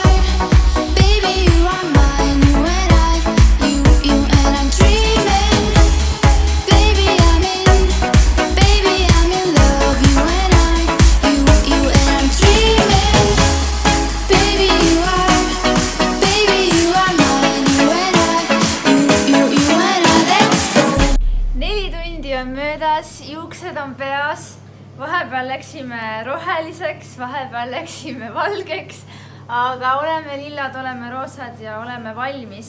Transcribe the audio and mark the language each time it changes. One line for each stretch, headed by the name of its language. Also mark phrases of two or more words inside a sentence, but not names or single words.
English: are mine you and I you and I'm dreaming baby I'm in love you and I you and I'm dreaming baby you are
Estonian: möödas, juuksed on peas, vahepeal läksime roheliseks, vahepeal läksime valgeks, aga oleme lillad, oleme roosad ja oleme valmis.